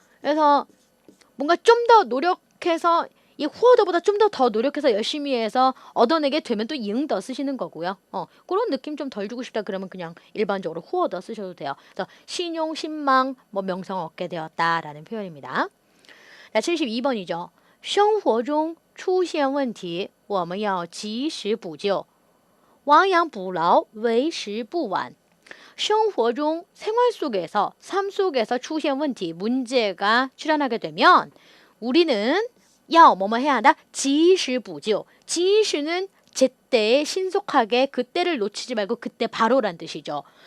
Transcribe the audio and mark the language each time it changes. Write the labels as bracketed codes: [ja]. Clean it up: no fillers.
[ko] 그래서 뭔가 좀 더 노력해서 이 후어더보다 좀 더 노력해서 열심히 해서 얻어내게 되면 또赢더 쓰시는 거고요. 그런 느낌 좀 덜 주고 싶다 그러면 그냥 일반적으로 후어더 쓰셔도 돼요. 그래서 신용, 신망, 뭐 명성 얻게 되었다라는 표현입니다. 자, 72번이죠. [zh] 生活中出现问题我们要及时补救亡羊补牢为时不晚. 生活 [ko] 중 생활 속에서 삶 속에서 [zh] 出现问题 [ko] 문제가 출현하게 되면 우리는 뭐뭐 해야 한다? [zh] 及时补救. [ko] 及时는 제때에 신속하게 그때를 놓치지 말고 그때 바로란 뜻이죠.